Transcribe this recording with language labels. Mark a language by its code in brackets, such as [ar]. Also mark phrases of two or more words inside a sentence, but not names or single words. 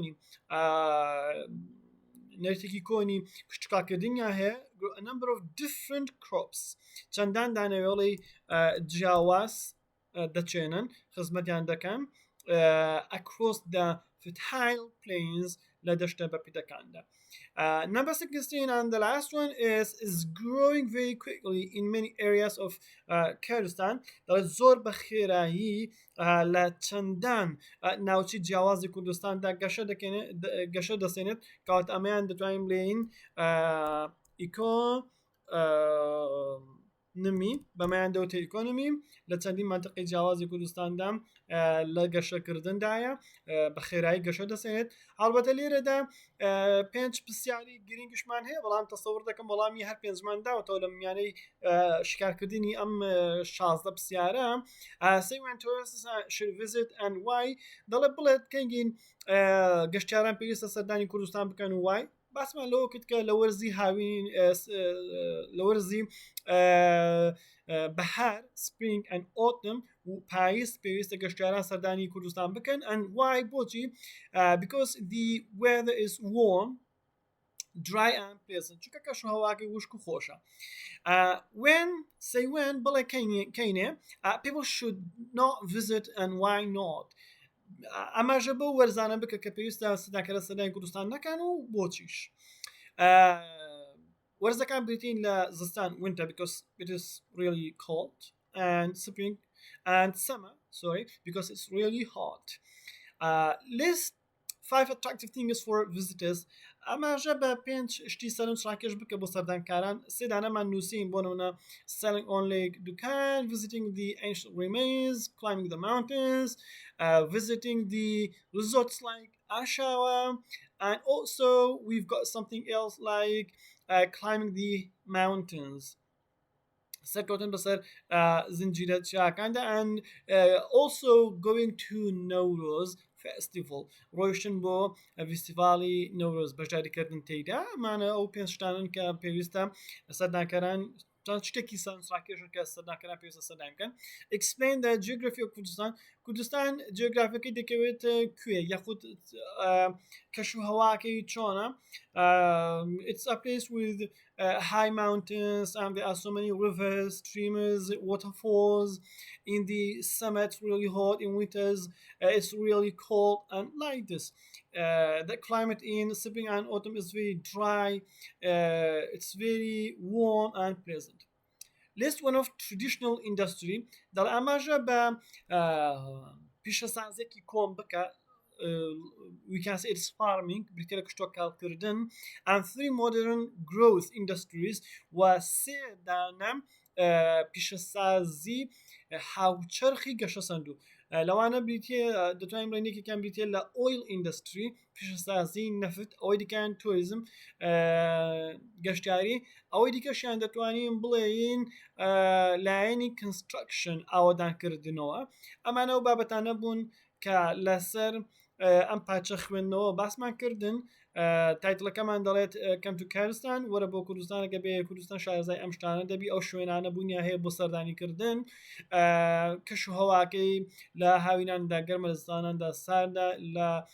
[ckb] کۆنی کشتکاکردنیان هەیە [en] a number of different crops [ckb] چەندان دانەوێڵی جیاواز دەچێنن خزمەتیان دەکەن [en] across the fertile plains [ckb] لە دەشتە بەپیتەکاندا. [en] Number 16 and the last one is growing very quickly in many areas of Kurdistan. [ckb] دەڵێت زۆر بە خێرایی لە چەندان ناوچی جیاوازی کوردستاندا گەشە دەسێنێت کەواتە ئەمەیان دەتوانین بڵێین ئیکۆنمی بەمایان دەوتە ئیکۆنمی لە چەندین مانتەقەی جیاوازی کوردستاندا لە گەشەکردندایە بە خێرایی گەشە دەسێنێت. هەڵبەتە لێرەدا 5 پرسیاری گرنگشمان هەیە بەڵام تەسەور دەکەم وەڵامی هەر 5مان داوەتەوە لە میانەی شکارکردنی ئەم 16 پرسیارە. [en] Say when tourists should visit and why [ckb] دەڵێت بڵێت کەنگین گەشتیاران پێویستە سەردانی کوردستان بکەن و وای باسمان لەوە کرد کە لە وەرزی هاوین لە وەرزی بەهار [en] spring and autumn [ckb] و پاییز پێویستە گەشتیاران سەردانی کوردستان بکەن [en] and why [ckb] بۆچی [en] because the weather is warm dry and pleasant [ckb] چونکە کەشوهەواکەی وشک و خۆشە. when بڵێ کەینێ [en] people should not visit and why not [ckb] ئەماژە بە وەرزانە بکە کە پێویستە سەردانکەرە سەردانی کوردستان نەکەن و بۆچیش. وەرزەکان بریتین لە زستان [en] winter because it is really cold and spring and summer sorry because it's really hot. List 5 attractive things for visitors. [ckb] ئەماژە بە 5 شتی سەرم سڕاکێش بکە بۆ سەردانکاران سێدانەمان نووسین بۆ نمونە [en] selling on lake Dukan, visiting the ancient remains, climbing the mountains, visiting the resorts like Ashawa, and also we've got something else like climbing the mountains. [ckb] سەرکەوتن بەسەر زنجیرە چاکاندا [en] and also going to Nowruz festival [ckb] ڕۆیشتن بۆ فیستیڤاڵی نەورۆز بەشداریکردن تێیدا ئەمانە ئەو پێنج شتانن کە پێویستە سەردانکاران شتێکی سەرنجڕاکێشن کە سەردانکاران پێویستە سەردان بکەن. [en] Explain the geography of Kurdistan. [ckb] کوردستان جیۆگرافیەکەی دەکەوێت کوێ یاخود کەش و هەواکەی چۆنە. [en] It's a place with high mountains and there are so many rivers, streams, waterfalls. In the summer it's really hot, in winters it's really cold and like this. The climate in spring and autumn is very dry, it's very warm and pleasant. List one of traditional industry [ckb] در ئاماژە بە پیشەسازێکی کۆم بکە [en] we can say it's farming [ckb] بریتە لە کشتۆکاڵکردن [en] and 3 modern growth industries [ckb] و 3 دانە پیشەسازی هاوچەرخی گەشە سەندوو لەوانە بریتێ دەتوانین بڵێنێکێکیان بریتێ لە [en] oil industry [ckb] پیشەسازی نەفت ئەوەی دیکەیان تۆریزم گەشتیاری ئەوەی دیکەشیان دەتوانین بڵێین لایەنی کنسترکشن ئاوەدانکردنەوە ئەمانە و بابەتانە بوون کە لەسەر ئەم پاچە خوێندنەوە باسمان کردن تایتڵەکەمان دەڵێت [en] come to Kurdistan [ckb] وەرە بۆ کوردستانەکە بێ کوردستان شارەزای ئەم شتانە دەبی ئەو شوێنانە بوونیا هەیە بۆ سەردانیکردن کەش و هەواکەی لە هاویناندا گەرمە لە زستاناندا ساردا لە